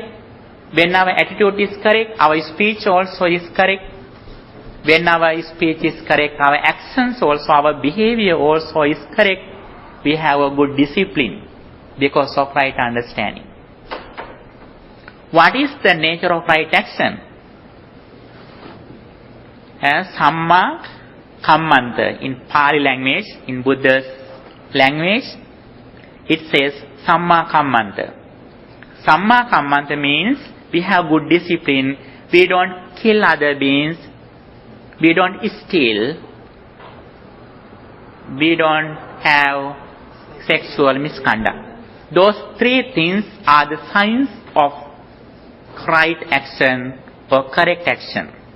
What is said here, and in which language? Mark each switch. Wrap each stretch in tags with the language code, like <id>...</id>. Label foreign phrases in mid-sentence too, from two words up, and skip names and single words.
<en>When our attitude is correct, our speech also is correct. When our speech is correct, our actions also, our behavior also is correct. We have a good discipline because of right understanding. What is the nature of right action?</en> <pi>Samma kammanta.</pi> <en>In Pali language, in Buddha's language, it says</en> <pi>Samma kammanta. Samma kammanta</pi> <en>means we have good discipline. We don't kill other beings. We don't steal. We don't have sexual misconduct. Those three things are the signs of right action or correct action.</en>